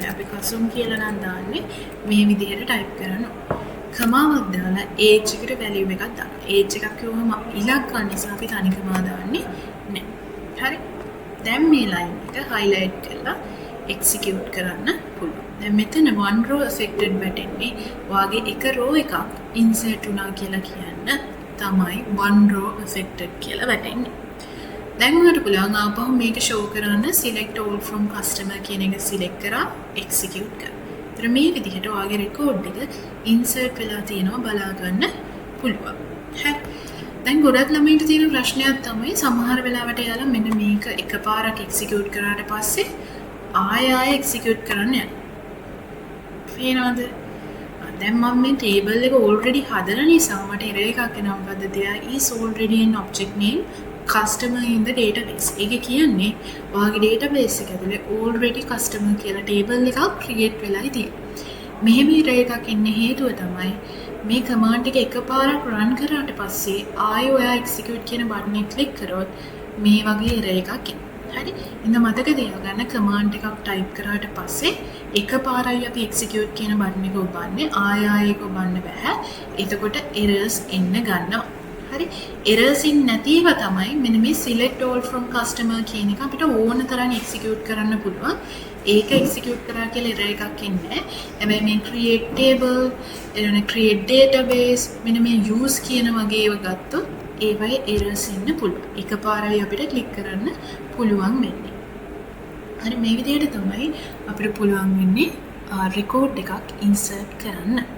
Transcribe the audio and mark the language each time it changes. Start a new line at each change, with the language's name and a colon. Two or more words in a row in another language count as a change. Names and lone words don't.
Sinhala: අපි කසුන් කියලා නම් දාන්නේ මේ විදිහට type කරන්න ඕනේ. කමාවක් දාලා age එකට value එකක් දානවා. age එකක් කිව්වම ඉලක්ක නිසා අපි තනිකම දාන්නේ නැහැ. හරි. දැන් මේ line එක highlight කරලා execute කරන්න පුළුවන්. දැන් මෙතන
English: one row affected
Sinhala: වැටෙන්නේ ඔයාගේ එක row එකක් insert වුණා කියලා කියන්න තමයි
English: one row affected
Sinhala: කියලා වැටෙන්නේ. දැන් ඔයාලට පුළුවන් ආපහු මේක show කරන්න
English: select all from customer
Sinhala: කියන එක select කරා execute කරා. ඒතර මේ විදිහට ඔයාගේ record එක insert වෙලා තියෙනවා බලා ගන්න පුළුවන්. හරි. දැන් ගොඩක් ළමයින්ට තියෙන ප්‍රශ්නයක් තමයි සමහර වෙලාවට යාලා මෙන්න මේක එකපාරක් execute කරාට පස්සේ ආයෙ execute කරන්න යනවා. පේනවද? දැන් මම මේ table එක already හදන නිසා මට error එකක් එනවා.
English: මොකද there is already an object name customer in the database.
Sinhala: ඒක කියන්නේ ඔයාගේ database එක ඇතුලේ
English: already customer
Sinhala: කියලා table එකක් create වෙලායි තියෙන්නේ. මෙහෙම error එකක් එන්න හේතුව තමයි මේ command එක එකපාරක් run කරාට පස්සේ ආයෙ ඔයා execute කියන button එක click කරොත් මේ වගේ error එකක් එනවා. හරි. ඉතින් මතක තියාගන්න command එකක් type කරාට පස්සේ එකපාරයි අපි execute කියන button එක ඔබන්නේ ආයෙ ඒක ඔබන්න බෑ. එතකොට errors එන්න ගන්නවා. හරි. errors ඉන් නැතිව තමයි මෙන්න මේ
English: select all from customer
Sinhala: කියන එක අපිට ඕන තරම් execute කරන්න පුළුවන්. ඒක execute කරා කියලා error එකක් එන්නේ. හැබැයි මේ
English: create table,
Sinhala: එතන
English: create database
Sinhala: මෙන්න මේ use කියන වගේ ඒවා ගත්තොත් ඒවයි errors එන්න පුළුවන්. එකපාරයි අපිට click කරන්න පුළුවන් වෙන්නේ. හරි මේ විදිහට තමයි අපිට පුළුවන් වෙන්නේ record එකක් insert කරන්න.